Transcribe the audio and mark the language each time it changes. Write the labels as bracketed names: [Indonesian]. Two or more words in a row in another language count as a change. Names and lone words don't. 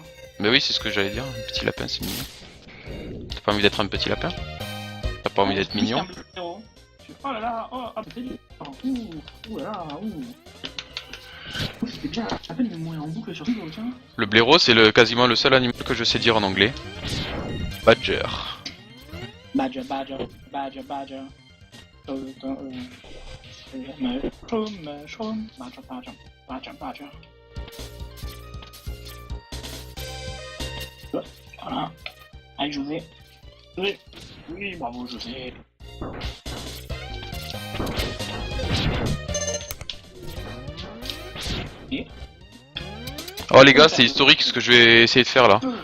[French] Mais oui, c'est ce que j'allais dire. Un petit lapin, c'est mignon. T'as pas envie d'être un petit lapin? T'as pas envie d'être mignon? Oh là là, oh, c'est dur. Ouh là là, ouh. C'était bien, à peine de mourir en boucle sur ce jeu, tiens. Le blaireau, c'est quasiment le seul animal que je sais dire en anglais. Badger. [English] Badger, badger, badger, badger. Mushroom, badger, badger, badger, badger. [French] Voilà. Allez, José. Oui, oui, bravo, José. Et Oh les gars, c'est historique ce que je vais essayer de faire là.